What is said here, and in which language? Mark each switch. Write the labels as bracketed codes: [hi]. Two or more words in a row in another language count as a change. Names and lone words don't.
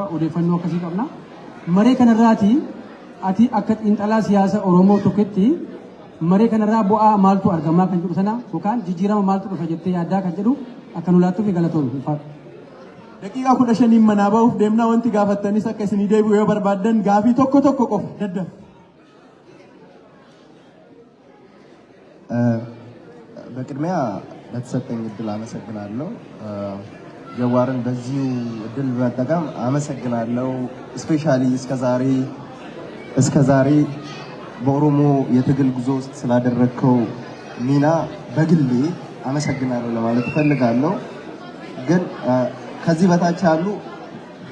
[om] Odeeffannoo akkasii qabna. Maree kanarraati ati akka xiinxalaa siyaasa Oromoo tokkotti maree kanarraa bu'aa maaltu argamaa kan jedhu sana yookaan jijjiirama maaltu dhufa jettee yaaddaa kan jedhu akka nu laattuuf galatoomne. Daqiiqaa 15 manaa ba'uuf deemnaa wanti gaafattanis akka isinii deebi'u yoo barbaaddan gaafii tokko qofa daddaf. [am] በቅድሚያ ለተሰጠኝ እድል አመሰግናለሁ። ጀዋርን በዚሁ እድል በመጠቀም አመሰግናለሁ። ስፔሻሊ እስከዛሬ በኦሮሞ የትግል ጉዞ ውስጥ ስላደረግከው ሚና በግሌ አመሰግናለሁ ለማለት እፈልጋለሁ። ግን ከዚህ በታች ያሉ